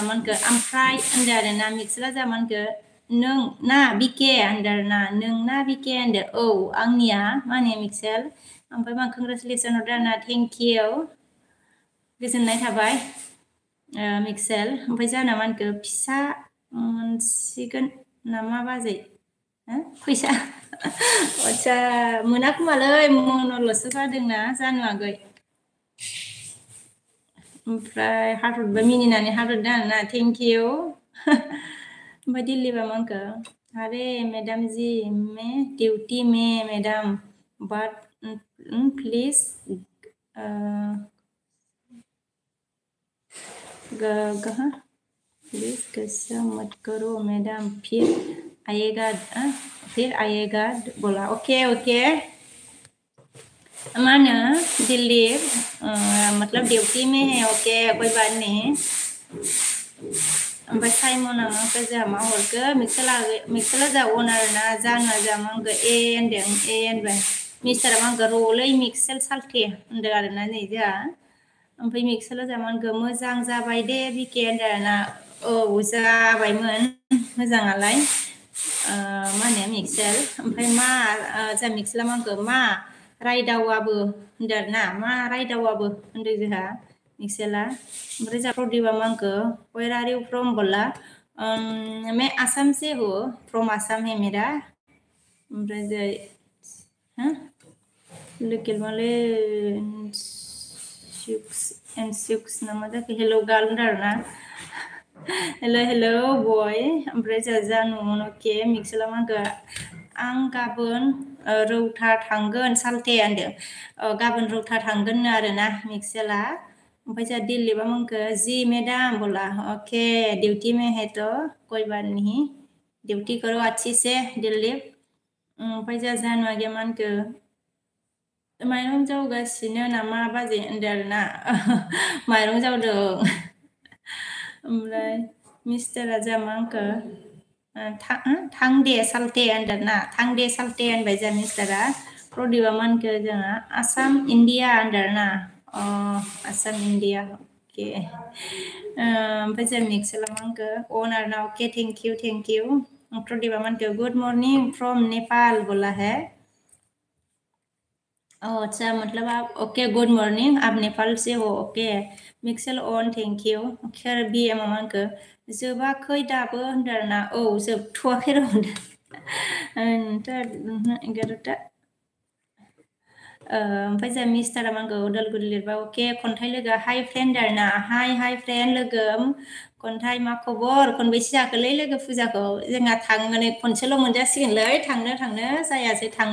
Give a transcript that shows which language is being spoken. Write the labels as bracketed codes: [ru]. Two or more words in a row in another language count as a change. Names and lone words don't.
[brx] मानखो ओमफ्राय होनदों आरोना मिक्सेला जा मानखो नों ना बिके होनदों आरोना नों ना बिके होनदों औ आंनिया माने मिक्सेल ओमफ्राय मा कंग्रेचुलेसन हरदों आरोना [en] thank you [brx] गोजोननाय थाबाय मिक्सेल ओमफ्राय जाना मानखो फिसा मोनसिगोन नामा बाजै फैसा आच्छा मोनाखोमालै मनल'सो जादोंना जानो आगै ओमफ्राय हाथरबा मिनिनानै हाथरदों आरोना [en] thank you [brx] ओमफ्राय दिल्लीबा मांखो [hi] अरे मैडम जी मैं ड्यूटी में मैडम [en] but please please [hi] गुस्सा मत करो मैडम फिर आएगा बोला [en] okay okay [brx] मानो दिल्ली [hi] मतलब ड्यूटी में है ओके कोई बात नहीं [brx] ओमफ्राय साइमना मांखो जोंहा मा हरखो मिक्सेला जा अनार ना जानुवा जा मांखो ए होनदों ए होनबाय मिस्टारा मांखो रलै मिक्सेल साल्थे होनदों आरोना नै जोंहा ओमफ्राय मिक्सेला जा मांखो मोजां जाबाय दे बिके होनदों आरोना औ जाबायमोन मोजाङालाय मा होनो मिक्सेल ओमफ्राय मा जोंहा मिक्सेला मांखो मा रायदावाबो होनदों आरोना मा रायदावाबो होनदों जोंहा मिक्सेला ओमफ्राय जा प्रदीपा मांखो [en] where are you from [brx] बोला [hi] मैं आसाम से हूँ [brx] फ्रम आसाम है मेरा ओमफ्राय लोकेल माले and nama जाखो [en] hello girl [brx] होनदों [en] hello boy [brx] ओमफ्राय जा जानुमोन ओके मिक्सेला मांगो आं गाबोन रौथा थांगोन सालथे होनदों गाबोन रौथा थांगोन आरोना मिक्सेला ओमफ्राय जा दिल्लीबा मांगो [hi] जी मैडम बोला ओके ड्यूटी में है तो कोई बात नहीं ड्यूटी करो अच्छी [brx] से दिल्ली ओमफ्राय जा जानुआ गया मांगो माइरं जावगासिनो नामा बाजै होनदों आरोना माइरं जावदों ओमफ्राय मिस्टारा जा मांगो थां दे सालथे होनदों ना थां दे सालथे होनबाय जा मिस्टारा प्रदीपा मानखो जोंहा आसाम इण्डिया होनदों ना आसाम इण्डिया ओके ओमफ्राय जा मिक्सेला मांगो ओनार ना ओके [en] thank you [brx] प्रदीपा मानखो [en] good morning from Nepal [brx] बोला है [hi] अच्छा मतलब आप ओके [en] good morning [hi] आप नेपाल से हो ओके मिक्सेल ऑन [en] thank you [brx] खेर बि एम मानखो जोबाखै दाबो होनदों आरोना जोबथ'वाखै र' होनदों 11ता ओमफ्राय जा मिस्टारा मांगो उदालगुरि लिरबा अके खन्थाइ लोगो [en] hi friend [brx] आरोना [en] hi friend [brx] लोगो खन्थाइ मा खबर खनबेसे जाखोलै लोगो फुजाखौ जोंहा थांनानै खनसेल' मोनजासिगोनलै थांनो जायासै